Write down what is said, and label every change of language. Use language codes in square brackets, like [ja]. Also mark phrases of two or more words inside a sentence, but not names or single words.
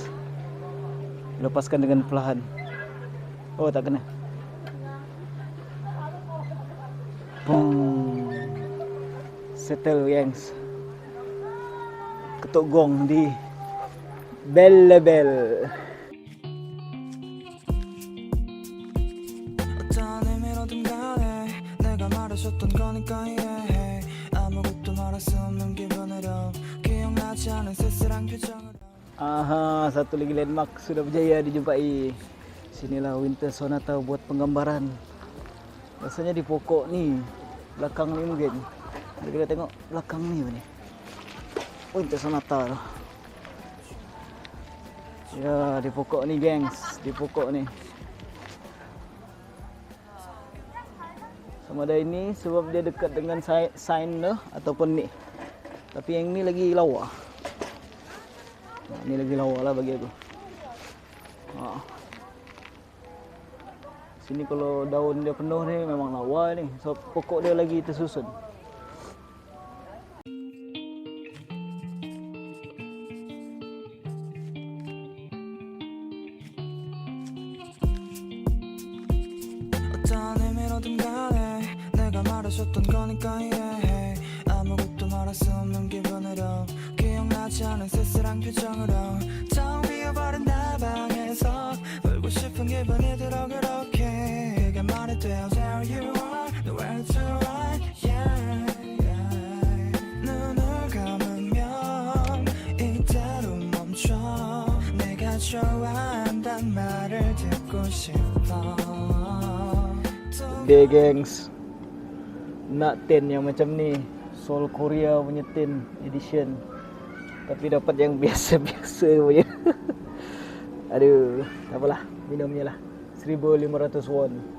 [ms] Lepaskan dengan perlahan. Oh, tak kena. Boom. Settle, gengs. Ketuk gong di bell. [ko] 어떤 의미로든 간에 내가 말해줬던 거니까 이해해. 아무것도 말할 수 없는 기분으로 기억나지 않은 쓸쓸한 표정으로. [ms] Aha, satu lagi landmark sudah berjaya dijumpai. Sinilah Winter Sonata buat penggambaran. Rasanya di pokok ni, belakang ni mungkin. Jadi kita tengok belakang ni apa ni. Winter Sonata tu. Ya, di pokok ni, gengs. Di pokok ni. Sama ada ini sebab dia dekat dengan sign tu ataupun ni. Tapi yang ni lagi lawa. Ni lagi lawa lah bagi aku. Sini kalau daun dia penuh ni memang lawa ni. So pokok dia lagi tersusun. [ko] 어떤 의미로든 간에 내가 말해줬던 거니까 이해해. 아무것도 말할 수 없는 기분으로 기억나지 않은 쓸쓸한 표정으로 텅 비어버린 내 방에서 울고 싶은 기분이 들어 그렇게 그게 말이 돼요. [en] There you are, nowhere to run, yeah. [ko] 눈을 감으면 이대로 멈춰. 내가 좋아한단 말을 듣고 싶어. [ms] Dia, gengs. Nak tin yang macam ni. Seoul Korea punya [en] tin edition. [ms] Tapi dapat yang biasa-biasa punya. Aduh, tak apalah. Minum je lah. 1,500 won.